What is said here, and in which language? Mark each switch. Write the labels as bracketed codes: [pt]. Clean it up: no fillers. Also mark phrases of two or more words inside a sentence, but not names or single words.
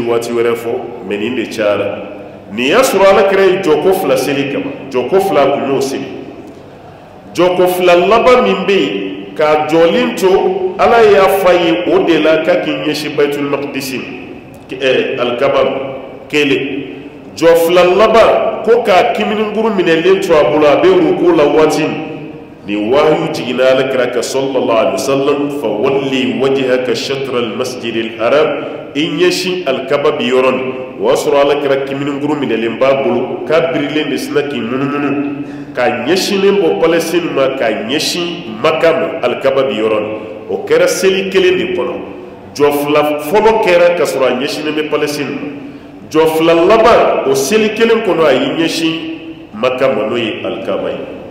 [bm] waati wɛrɛ fɔ mɛ nin de cayara nin y'a sɔrɔ ala kɛra ye jɔko 2 seli kama jɔko 2 kun y'o seli jɔko 2 laban min bɛ yen k'a jɔlen to ala y'a fɔ a ye o de la k'a k'i ɲɛsin bayitul maqdisi alikaba kelen jɔ 2 laban ko k'a kimininguru minɛlen to a bolo a bɛ ruku la waati min ni wahyu jiginna ala kira ka [ar] صلى الله عليه وسلم فول وجهك شطر المسجد الحرام [bm] in ɲɛsin alikaba bi yɔrɔ nin o y'a sɔrɔ ala kira kimininguru minɛlen b'a bolo k'a birilen de sina k'i munumunu k'a ɲɛsinnen bɔ palestine ma k'a ɲɛsin maka ma alikaba bi yɔrɔ nin o kɛra seli kelen de kɔnɔ jɔ 2 fɔlɔ kɛra ka sɔrɔ a ɲɛsinnen bɛ palestine ma jɔ 2 laban o seli kelen kɔnɔ a y'i ɲɛsin maka ma n'o ye alikaba ye